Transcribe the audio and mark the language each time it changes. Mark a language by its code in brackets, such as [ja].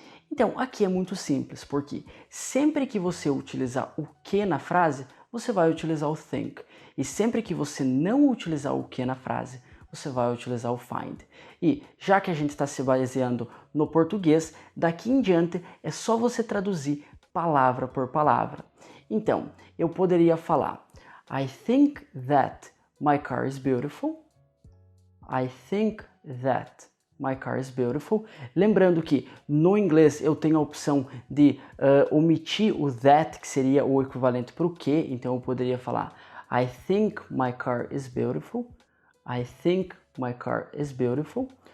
[pt] Então, aqui é muito simples, porque sempre que você utilizar o que na frase, você vai utilizar o think. E sempre que você não utilizar o que na frase, você vai utilizar o find. E já que a gente está se baseando no português, daqui em diante é só você traduzir palavra por palavra. Então, eu poderia falar [en] I think that my car is beautiful. I think that my car is beautiful. [pt] Lembrando que no inglês eu tenho a opção de omitir o that, que seria o equivalente para o que. Então eu poderia falar [en] I think my car is beautiful. I think my car is beautiful.